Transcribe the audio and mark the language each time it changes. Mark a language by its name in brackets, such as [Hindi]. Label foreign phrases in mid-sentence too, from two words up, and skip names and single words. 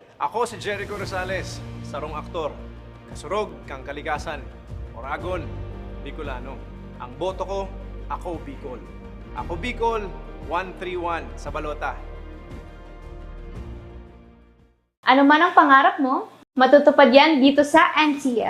[Bikol] Ako si Jericho Rosales, sarong aktor, kasurog kang kalikasan, Oragon, Bicolano. Ang boto ko, ako Bicol. Ako Bicol, 131 sa balota. [Filipino] Ano man ang pangarap mo, matutupad yan dito sa NCF.